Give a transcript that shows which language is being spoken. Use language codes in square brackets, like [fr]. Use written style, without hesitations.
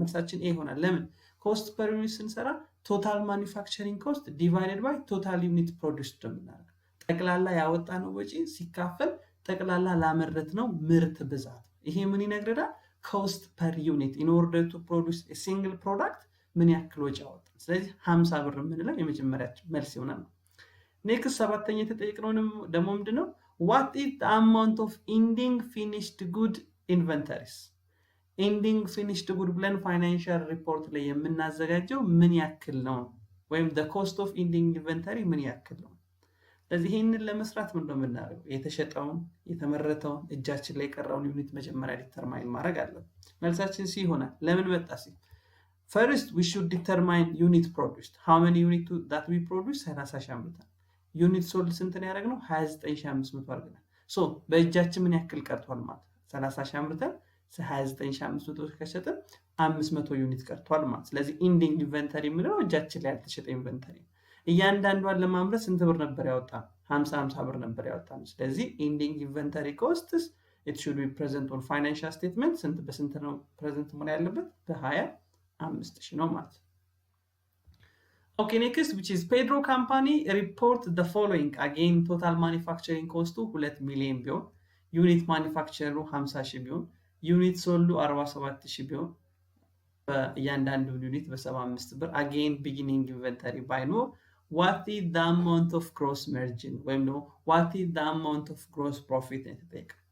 [am] መልሳችን ኤ ይሆናል። ለምን? ኮስት ፐር ዩኒት ስንሰራ ቶታል ማኒፋክቸሪንግ ኮስት ዲቫይደድ ባይ ቶታል ዩኒት ፕሮዲውስድ ነው የምናደርገው። ጠቅላላ ያወጣነው ወጪ ሲካፈል ጠቅላላ ላመረት ነው ምርት ብዛት። ይሄ ምን ይነግረናል? ኮስት ፐር ዩኒት [en] ኢን ኦርደር ቱ ፕሮዲውስ ኤ ሲንግል ፕሮዳክት [am] ምን ያክል ወጪ አወጣ። ስለዚህ 50 ብር የምንለው የመጀመሪያችን መልስ ይሆናል። ኔክስት ሰባተኛ የተጠየቅነው ደግሞ ምንድነው? [en] what is the amount of ending finished good inventories? [am] ending finished good ብለን ፋይናንሻል ሪፖርት ላይ የምናዘጋጀው ምን ያክል ነው? [en] ወይም the cost of ending inventory [am] ምን ያክል ነው? ስለዚህ ይሄንን ለመስራት ምን ነው የምናደርገው? የተሸጠውን የተመረተውን እጃችን ላይ የቀረውን ዩኒት መጀመሪያ ዲተርማይን ማድረግ አለብን። መልሳችን ሲ ይሆናል። ለምን መጣ ሲ? [en] first we should determine unit produced. how many unit that we produce? [am] 30,000 አምርተን ዩኒት ሶልድ ስንት ነው ያደረግነው? 29,500 አድርገናል። ሶ በእጃችን ምን ያክል ቀርቷል ማለት 30,000 አምርተን 29,500 ከሸጠን 500 ዩኒት ቀርቷል ማለት። ስለዚህ ኢንዲንግ ኢንቨንተሪ የምንለው እጃችን ላይ ያልተሸጠ ኢንቨንተሪ። እያንዳንዷን ለማምረት ስንት ብር ነበር ያወጣን? 50 ብር ነበር ያወጣን። ስለዚህ ኢንዲንግ ኢንቨንተሪ ኮስትስ [en] it should be present on financial statement [am] ስንት በስንት ነው ፕሬዘንት መሆን ያለበት? በ25,000 ነው ማለት። [en] Okay, next, which is Pedro company report the following. Again, total manufacturing cost 2 million [am] ቢሆን ዩኒት ማኒፋክቸሩ 50,000 ቢሆን ዩኒት ሶልዱ 47,000 ቢሆን በእያንዳንዱ ዩኒት በ75 ብር። again beginning inventory ባይኖር [en] what is the amount of gross margin [am] ወይም ነው [en] what is the amount of gross profit [am] የተጠየቀ።